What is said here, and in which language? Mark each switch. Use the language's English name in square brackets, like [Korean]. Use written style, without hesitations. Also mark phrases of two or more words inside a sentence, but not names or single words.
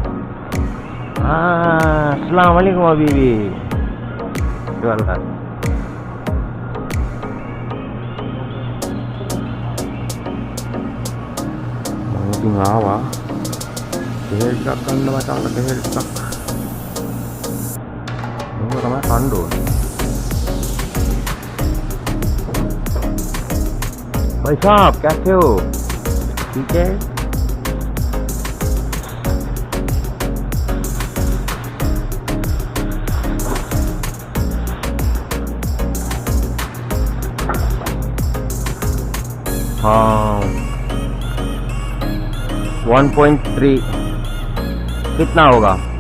[Arabic] السلام عليكم حبيبي. ඉවල්ලා. [Sinhala] ඉතින් ආවා. දෙහෙල් ටිකක් ගන්න මචං දෙහෙල් ටිකක්. තමයි කන්න ඕනේ. [Hindi] भाई साहब कैसे हो? ठीक है? हाँ 1.3 कितना होगा?